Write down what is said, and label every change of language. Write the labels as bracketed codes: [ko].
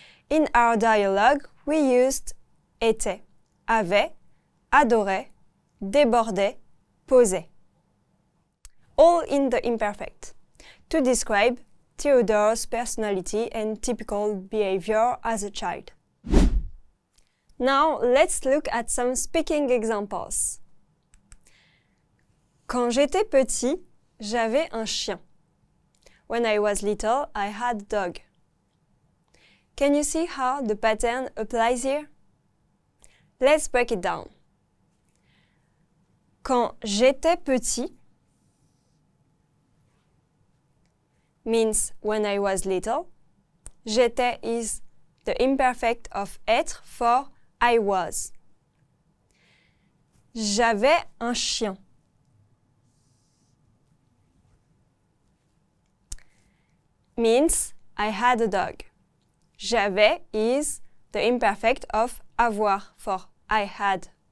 [en] In our dialogue, we used était, avait, adorait, débordait, posait, all in the imperfect, to describe Theodore's personality and typical behavior as a child. Now, let's look at some speaking examples. [fr] Quand j'étais petit, j'avais un chien. [en] When I was little, I had a dog. Can you see how the pattern applies here? Let's break it down. [fr] Quand j'étais petit [en] means when I was little. J'étais is the imperfect of être for I was. [fr] J'avais un chien. [en] Means I had a dog. J'avais is the imperfect of avoir for I had.